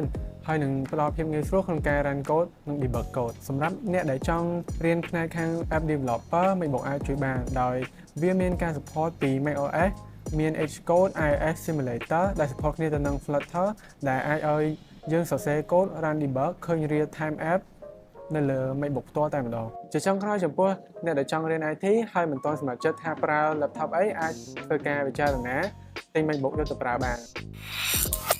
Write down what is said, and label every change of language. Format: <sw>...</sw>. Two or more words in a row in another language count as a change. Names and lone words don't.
<km>ហើយនឹងផ្ដល់ភាពងាយស្រួលក្នុងការ</km> <en>run code</en> <km>និង</km> <en>debug code</en> <km>សម្រាប់អ្នកដែលចង់រៀនផ្នែកខាង</km> <en>app developer</en> <km>MacBook អាចជួយបានដោយវាមានការ support ពី macOS មាន Xcode iOS Simulator ដែល support គ្នាទៅនឹង Flutter ដែលអាចឲ្យយើងសរសេរកូដ</km> <en>run debug</en> <km>ឃើញ</km> <en>real time app</en> <km>នៅលើ MacBook ផ្ទាល់តែម្ដងជាចុងក្រោយចំពោះអ្នកដែលចង់រៀន IT ហើយមិនទាន់សម្រេចចិត្តថាប្រើ laptop អីអាចធ្វើការពិចារណាទិញ MacBook យកទៅប្រើបាន</km>